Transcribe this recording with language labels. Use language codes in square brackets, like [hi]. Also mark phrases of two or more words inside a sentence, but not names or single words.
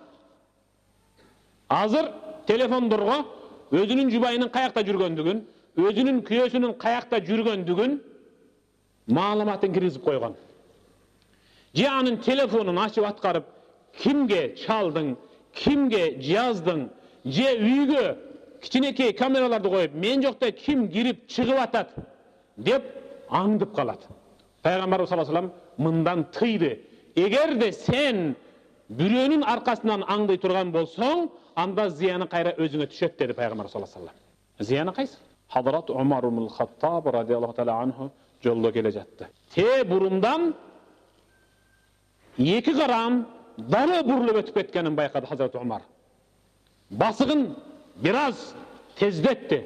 [ky] Азыр телефондорго өзүнүн жубайынын каякта жүргөндүгүн, өзүнүн күйөөсүнүн каякта жүргөндүгүн маалыматын киргизип койгон. Же анын телефонун ачып аткарып, кимге чалдың, кимге жаздың, же үйгө кичинекей камераларды коюп, мен жокто ким кирип чыгып атат деп аңдып калат. Пайгамбарыбыз [ar] صلى الله عليه وسلم [ky] мындан тыйды. Эгерде сен бирөөнүн аркасынан аңдый турган болсоң, анда зыяны кайра өзүңө түшөт деди Пайгамбарыбыз [ar] صلى الله عليه وسلم. [ky] Зыяны кайсы? Hazrat Umar ibn Khattab [ar] رضي الله تعالى عنه [ky] жолдо келе жатты. Те бурундан эки карам дароо бурулуп өтүп кеткенин байкады Hazrat Umar. Басыгын biraz тездетти.